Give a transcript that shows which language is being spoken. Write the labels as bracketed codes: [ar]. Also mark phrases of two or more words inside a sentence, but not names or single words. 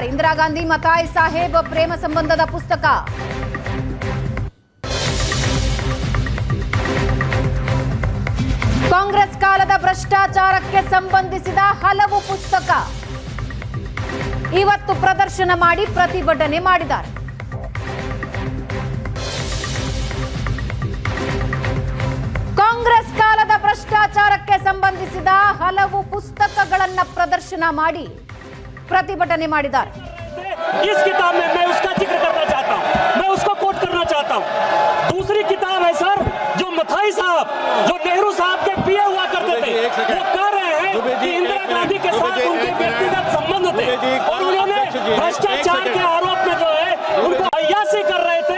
[kn] ಇಂದಿರಾ ಗಾಂಧಿ ಮತಾಯ್ ಸಾಹೇಬ್ ಪ್ರೇಮ ಸಂಬಂಧದ ಪುಸ್ತಕ, ಕಾಂಗ್ರೆಸ್ ಕಾಲದ ಭ್ರಷ್ಟಾಚಾರಕ್ಕೆ ಸಂಬಂಧಿಸಿದ ಹಲವು ಪುಸ್ತಕ ಇವತ್ತು ಪ್ರದರ್ಶನ ಮಾಡಿ ಪ್ರತಿಭಟನೆ ಮಾಡಿದ್ದಾರೆ. ಕಾಂಗ್ರೆಸ್ ಕಾಲದ ಭ್ರಷ್ಟಾಚಾರಕ್ಕೆ ಸಂಬಂಧಿಸಿದ ಹಲವು ಪುಸ್ತಕಗಳನ್ನ ಪ್ರದರ್ಶನ ಮಾಡಿ ಪ್ರತಿಭಟನೆ ಮಾಡಿದ್ದಾರೆ. [hi] इस किताब में मैं उसका जिक्र करना चाहता हूं, मैं उसको कोट करना चाहता हूं. दूसरी किताब है सर, जो मथाई साहब, जो नेहरू साहब के पिए हुआ करते थे, वो कह रहे हैं कि इंदिरा गांधी के साथ उनके व्यक्तिगत संबंध थे और उन्होंने भ्रष्टाचार के आरोप में जो है उनको अय्यासी कर रहे थे.